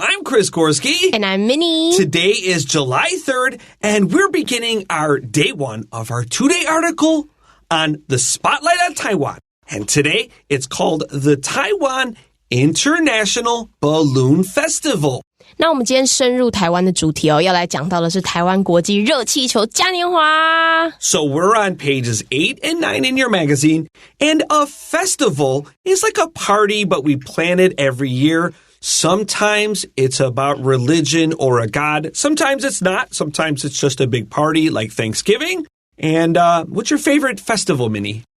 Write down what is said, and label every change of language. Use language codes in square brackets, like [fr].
[en] I'm Chris Gorski. And I'm Minnie. Today is July 3rd, and we're beginning our day one of our two-day article on the spotlight on Taiwan. And today, it's called the Taiwan International Balloon Festival. [zh] 那我们今天深入台湾的主题要来讲到的是台湾国际热气球嘉年华。 [en] So we're on pages 8 and 9 in your magazine, and a festival is like a party, but we plan it every year. Sometimes it's about religion or a god. Sometimes it's not. Sometimes it's just a big party like Thanksgiving. And what's your favorite festival, Minnie?